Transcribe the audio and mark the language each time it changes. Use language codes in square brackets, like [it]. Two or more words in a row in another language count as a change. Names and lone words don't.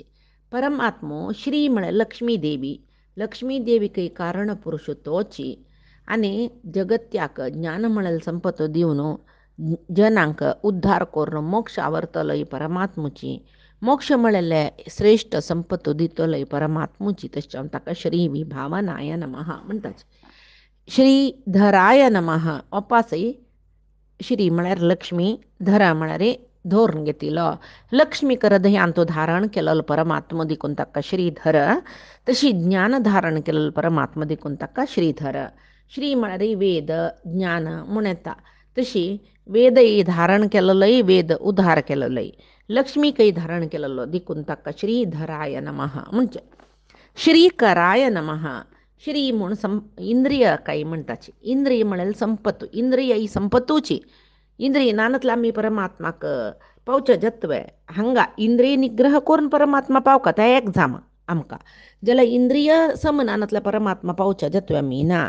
[kok] परमात्मो श्री म्हळ्यार लक्ष्मी देवी. लक्ष्मी देवी काही कारण पुरुष तोची आनी जगत्याक ज्ञान म्हळ्यार संपत दिवन जनांक उद्धार करून मोक्ष आवरतलो ही परमात्मुची. मोक्ष म्हळ्यार श्रेष्ठ संपत दितलो ही परमात्मुची. तशें ताका [sa] श्री विभावनाय नमः [kok] म्हणटाचे. [sa] श्री धराय नमः. [kok] ओपासय श्री म्हळ्यार लक्ष्मी, धरा म्हळ्यार धोरण घेतिलो. लक्ष्मीक हृदयांत धारण केलेलो परमात्मा देखून ताका श्रीधर. तशी ज्ञान धारण केलेलो परमात्मा देखून ताका श्रीधर. श्री म्हळ्यार वेद ज्ञान म्हूण येता. तशी वेदय धारण केलेलोय वेद उद्धार केलेलोय. लक्ष्मीकय धारण केलेलो देखून ताका [sa] श्रीधराय नमः [kok] म्हणजे. [sa] श्रीकराय नमः. [kok] श्री म्हूण इंद्रिय काय म्हणटाची. इंद्रिय म्हळ्यार संपत्तू. इंद्रिय ही संपत्तूची. इंद्रिय नानतला आमी परमात्माक पावचे जत्वे हांगा इंद्रिय निग्रह करून परमात्मा पावता तें एक जामा आमकां. जाल्यार इंद्रिय समनानतल्या परमात्मा पावचे जत्वे आमी ना.